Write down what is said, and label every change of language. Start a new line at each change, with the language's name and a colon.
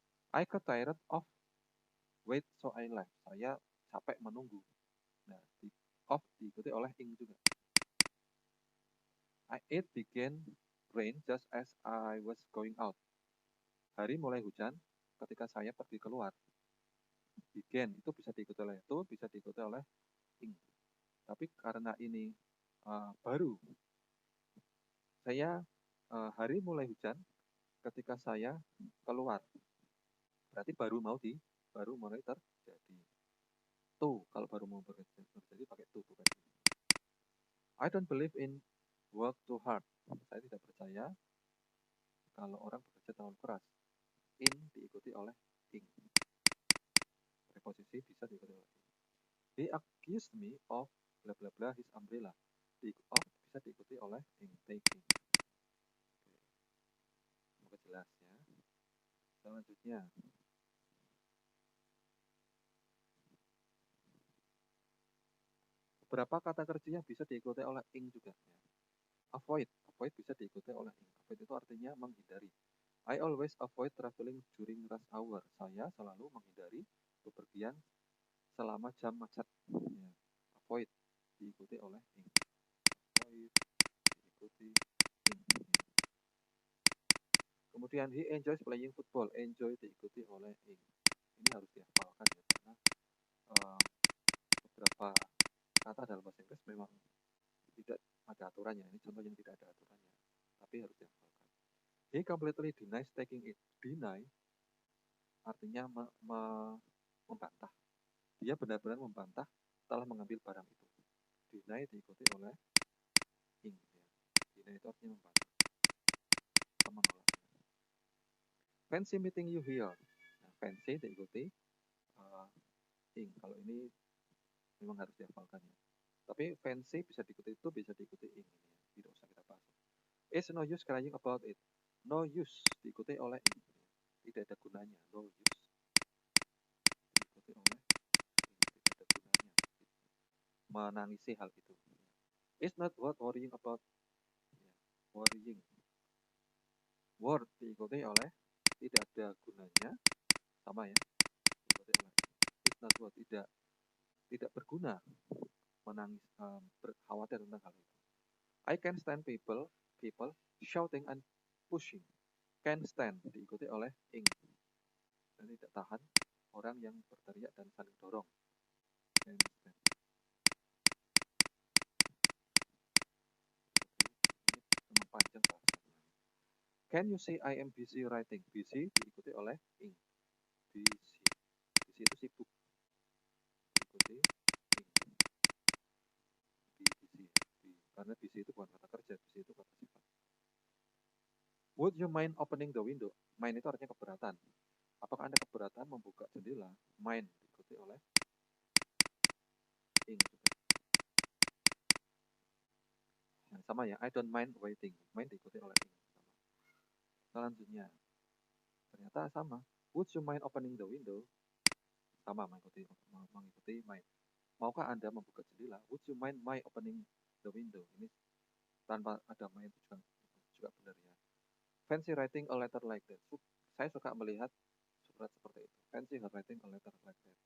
English: I got tired of wait so I left.
Indonesian: Saya capek menunggu. Nah, of diikuti oleh ing juga.
English: It began rain just as I was going out.
Indonesian: Hari mulai hujan ketika saya pergi keluar. Began itu bisa diikuti oleh to, bisa diikuti oleh ing. Tapi karena ini baru, saya hari mulai hujan ketika saya keluar. Berarti baru mulai terjadi. To, kalau baru mau terjadi pakai to, bukan.
English: I don't believe in work too hard.
Indonesian: Saya tidak percaya kalau orang bekerja terlalu keras. In diikuti oleh ing. Preposisi bisa diikuti oleh ing.
English: He accused me of bla bla bla his umbrella.
Indonesian: Of bisa diikuti oleh ing, taking. Semoga jelas ya. Selanjutnya. Beberapa kata kerja yang bisa diikuti oleh ing juga. Ya. Avoid bisa diikuti oleh ing. Avoid itu artinya menghindari.
English: I always avoid traveling during rush hour.
Indonesian: Saya selalu menghindari bepergian selama jam macet. Ya. Avoid diikuti oleh ing. Avoid diikuti ing.
English: Kemudian he enjoys playing football.
Indonesian: Enjoy diikuti oleh ing. Ini harus dihafalkan ya karena beberapa kata dalam bahasa Inggris memang tidak ada aturannya. Ini contoh yang tidak ada aturannya, tapi harus dihafalkan.
English: He completely denies taking it.
Indonesian: Deny artinya membantah. Dia benar-benar membantah setelah mengambil barang itu. Deny diikuti oleh ing. Ya. Deny itu artinya membantah atau menolak.
English: Fancy meeting you here.
Indonesian: Nah, fancy diikuti ing. Kalau ini memang harus dihafalkan ya. Tapi fancy bisa diikuti itu, bisa diikuti ing. Ya. Tidak usah kita bahas.
English: It's no use crying about it.
Indonesian: No use diikuti oleh ing. Tidak ada gunanya. No use diikuti oleh ing. Tidak ada gunanya. Menangisi hal itu.
English: It's not worth worrying about. Ya. Worrying.
Indonesian: Worth diikuti oleh tidak ada gunanya. Sama ya. Diikuti oleh it's not worth. Tidak berguna menangis, khawatir tentang hal itu.
English: I can stand people shouting and pushing.
Indonesian: Can stand diikuti oleh ing. Dan tidak tahan orang yang berteriak dan saling dorong. Can stand. Ini memang panjang bahasanya.
English: Can you say I am busy writing?
Indonesian: Busy diikuti oleh ing. Busy. Busy itu sibuk. Diikuti ing. Busy. Karena busy itu bukan kata kerja, busy itu kata sifat.
English: Would you mind opening the window?
Indonesian: Mind itu artinya keberatan. Apakah Anda keberatan membuka jendela? Mind diikuti oleh ing juga. Nah, sama ya,
English: I don't mind waiting.
Indonesian: Mind diikuti oleh ing. Selanjutnya, ternyata sama.
English: Would you mind opening the window?
Indonesian: Sama, mengikuti mind. Maukah Anda membuka jendela?
English: Would you mind my opening the window?
Indonesian: Ini tanpa ada mind juga benar ya.
English: Fancy writing a letter like that.
Indonesian: Saya suka melihat surat seperti itu.
English: Fancy writing a letter like that.